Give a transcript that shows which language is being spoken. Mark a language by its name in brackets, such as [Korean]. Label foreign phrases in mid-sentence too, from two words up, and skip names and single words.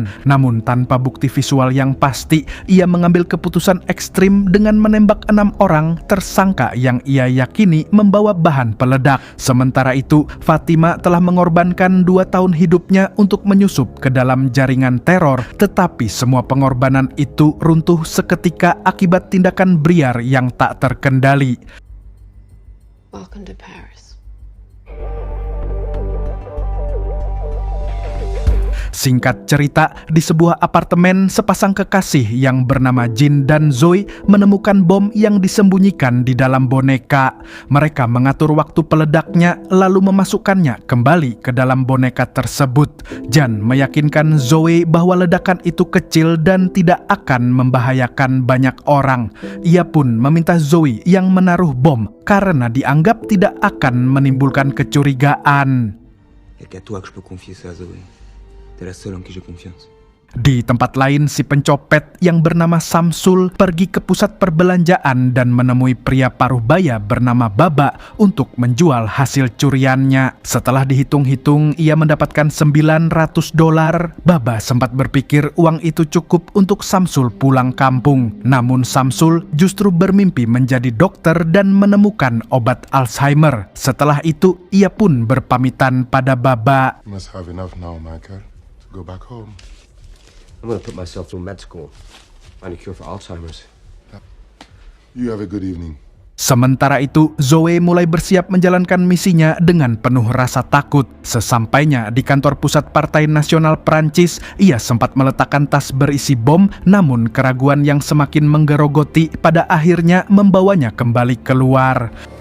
[Indonesian] Namun tanpa bukti visual yang pasti, ia mengambil keputusan ekstrim dengan menembak 6 orang tersangka yang ia yakini membawa bahan peledak. Sementara itu, Fatima telah mengorbankan 2 tahun hidupnya untuk menyusup ke dalam jaringan teror, tetapi semua pengorbanan itu runtuh seketika akibat tindakan Briar yang tak terkendali. [English] Welcome to Paris. [Indonesian] Singkat cerita, di sebuah apartemen, sepasang kekasih yang bernama Jin dan Zoe menemukan bom yang disembunyikan di dalam boneka. Mereka mengatur waktu peledaknya lalu memasukkannya kembali ke dalam boneka tersebut. Jan meyakinkan Zoe bahwa ledakan itu kecil dan tidak akan membahayakan banyak orang. Ia pun meminta Zoe yang menaruh bom karena dianggap tidak akan menimbulkan kecurigaan. [French] Y'a qu'à toi que je peux confier ça, Zoé. T'es la seule en qui j'ai confiance. [Indonesian] Di tempat lain, si pencopet yang bernama Samsul pergi ke pusat perbelanjaan dan menemui pria paruh baya bernama Baba untuk menjual hasil curiannya. Setelah dihitung-hitung, ia mendapatkan $900. Baba sempat berpikir uang itu cukup untuk Samsul pulang kampung. Namun Samsul justru bermimpi menjadi dokter dan menemukan obat Alzheimer. Setelah itu, ia pun berpamitan pada Baba. [English] You must have enough now, Michael, to go back home. I'm gonna put myself through med school. Find a cure for Alzheimer's. You have a good evening. [Indonesian] Sementara itu, Zoe mulai bersiap menjalankan misinya dengan penuh rasa takut. Sesampainya di kantor pusat Partai Nasional Prancis, ia sempat meletakkan tas berisi bom, namun keraguan yang semakin menggerogoti pada akhirnya membawanya kembali keluar.